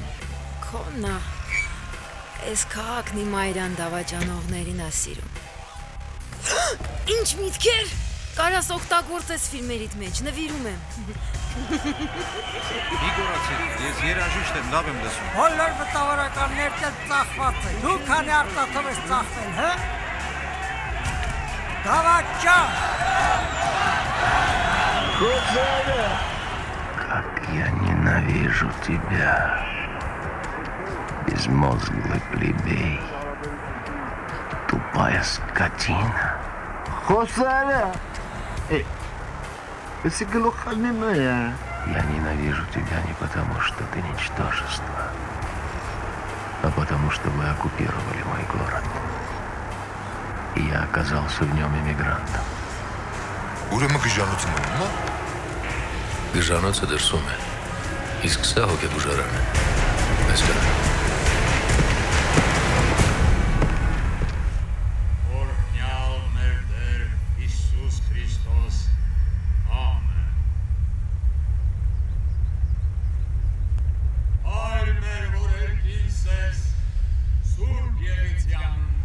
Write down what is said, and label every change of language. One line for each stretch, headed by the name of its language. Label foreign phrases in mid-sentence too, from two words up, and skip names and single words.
Armenian: Քոննա, այս քաղաքն իմ այրան դավաճանողներին է սիրում։ Ինչ միտքեր, կարաս օգտագործես ֆիլմերիդ մեջ, նվիրում եմ։ Մի գորացեք, ես երաժիշտ եմ, լավ եմ լսում։ Բոլոր մտավորականներդ էլ ծախված են, դու քանի արտաթով ես ծախվել, հը? Դավաճան։
Russian: Как я ненавижу тебя, безмозглый плебей, тупая скотина. Խոսարը, если глухами моя. Я ненавижу тебя не потому, что ты ничтожество, а потому, что вы оккупировали мой город. И я оказался в нем иммигрантом.
Armenian: Ուրեմն գժանոցն ունի՞մ է։ Գժանոցը դրսում է, իսկ սա հոգեբուժարան է։ Այս կա։ Օրհնյալ մեր Տեր Հիսուս Քրիստոս, ամեն։ Հայր մեր, որ երկինս ես, Սուրբ Եղիցյան